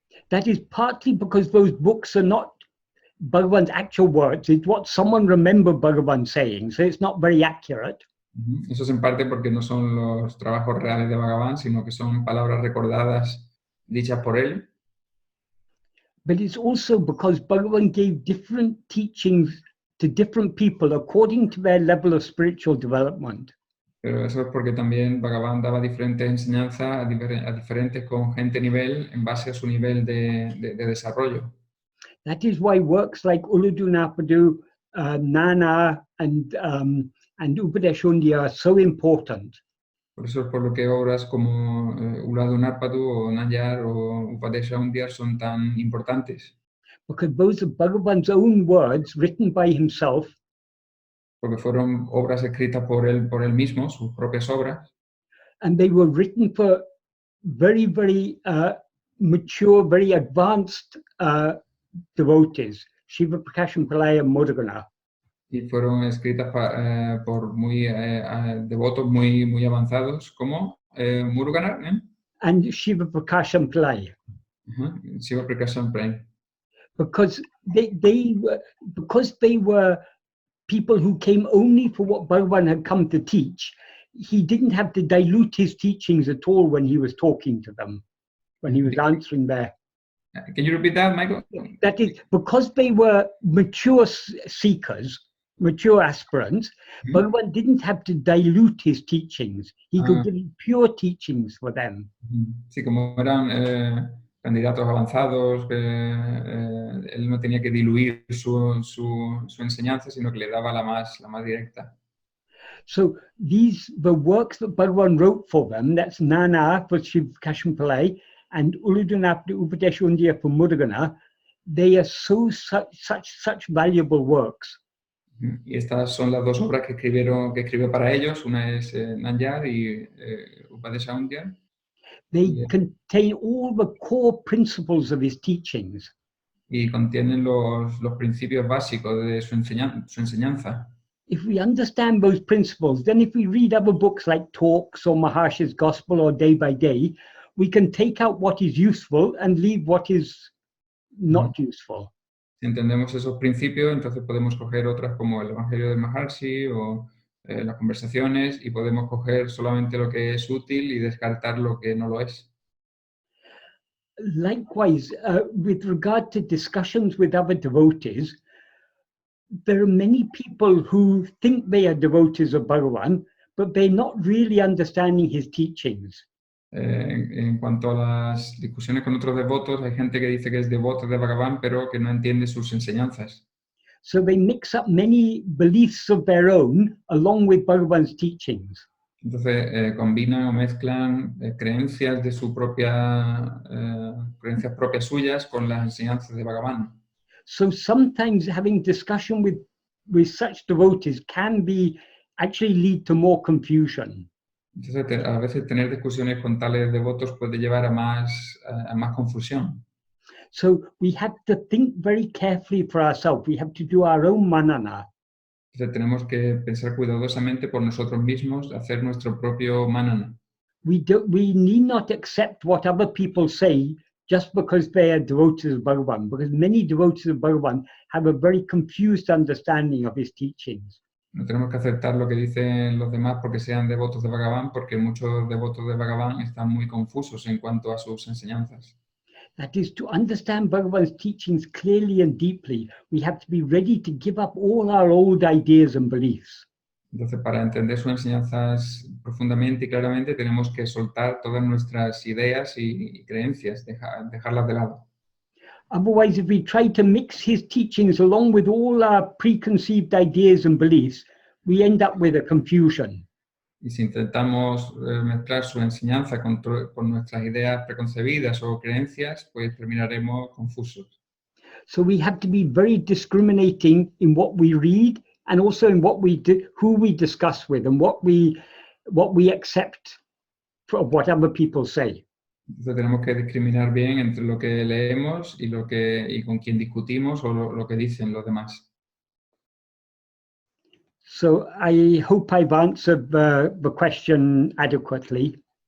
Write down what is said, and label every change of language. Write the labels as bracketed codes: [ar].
[en] That is partly because those books are not Bhagavan's actual words. It's what someone remembered Bhagavan saying, so it's not very accurate. [es] Eso es en parte porque no son los trabajos reales de Bhagavan, sino que son palabras recordadas dichas por él. [en] But it's also because Bhagavan gave different teachings to different people according to their level of spiritual development. [es] Pero eso es porque también Bhagavan daba diferentes enseñanzas a diferentes con gente nivel en base a su nivel de desarrollo. [en] That is why works like Uludunapadu, Nana, and Upadeshundya are so important. [es] Por eso es por lo que obras como Uladunarpadu o Nayar o Upadeshundya son tan importantes. [en] Because those are Bhagavan's own words written by himself. [es] Porque fueron obras escritas por él mismo, sus propias obras. [en] And they were written for very, very mature, very advanced devotees, Shiva Prakasham Pillai and Murugan. [es] Y fueron escritas por devotos muy avanzados, como Murugan, [en] and Shiva Prakasham Pillai. Shiva Prakasham Pillai. Because they were people who came only for what Bhagavan had come to teach, he didn't have to dilute his teachings at all when he was talking to them, when he was answering their... Can you repeat that, Michael? That is, because they were mature seekers, mature aspirants, Bhagavan didn't have to dilute his teachings. He could give pure teachings for them. [es] Sí, como eran candidatos avanzados, él no tenía que diluir su enseñanza, sino que le daba la más directa. [en] So the works that Bhagavan wrote for them, that's Nana for Shiva Prakasham Pillai and Uludunapadu Upadeshundya for Murugan, they are such valuable works. [es] Y estas son las dos obras que escribió para ellos, una es Nayar y Upadeshundya. [en] They contain all the core principles of his teachings. [es] Y contienen los principios básicos de su enseñanza. [en] If we understand those principles, then if we read other books like Talks or Maharshi's Gospel or Day by Day, we can take out what is useful and leave what is not useful. [es] Si entendemos esos principios, entonces podemos coger otras como el Evangelio de Maharshi o las conversaciones y podemos coger solamente lo que es útil y descartar lo que no lo es. [en] Likewise, with regard to discussions with other devotees, there are many people who think they are devotees of Bhagavan, but they're not really understanding his teachings. [es] En cuanto a las discusiones con otros devotos, hay gente que dice que es devoto de Bhagavan, pero que no entiende sus enseñanzas. [en] So they mix up many beliefs of their own along with Bhagavan's teachings. [es] Entonces combinan o mezclan creencias de su creencias propias suyas con las enseñanzas de Bhagavan. [en] So sometimes having discussion with such devotees can actually lead to more confusion. [es] Entonces, a veces tener discusiones con tales devotos puede llevar a más confusión. [en] So we have to think very carefully for ourselves. We have to do our own manana. [es] Entonces, tenemos que pensar cuidadosamente por nosotros mismos, hacer nuestro propio manana. [en] We need not accept what other people say just because they are devotees of Bhagavan, because many devotees of Bhagavan have a very confused understanding of his teachings. [es] No tenemos que aceptar lo que dicen los demás porque sean devotos de Bhagavan, porque muchos devotos de Bhagavan están muy confusos en cuanto a sus enseñanzas. [en] That is, to understand Bhagavan's teachings clearly and deeply, we have to be ready to give up all our old ideas and beliefs. [es] Entonces, para entender sus enseñanzas profundamente y claramente, tenemos que soltar todas nuestras ideas y creencias, dejarlas de lado. [en] Otherwise, if we try to mix his teachings along with all our preconceived ideas and beliefs, we end up with a confusion. [es] Y si intentamos mezclar su enseñanza con nuestras ideas preconcebidas o creencias, pues terminaremos confusos. [en] So we have to be very discriminating in what we read and also in what we do, who we discuss with, and what we accept of what other people say. [es] Entonces tenemos que discriminar bien entre lo que leemos y con quién discutimos o lo que dicen los demás. [en] So I hope I've answered the question adequately.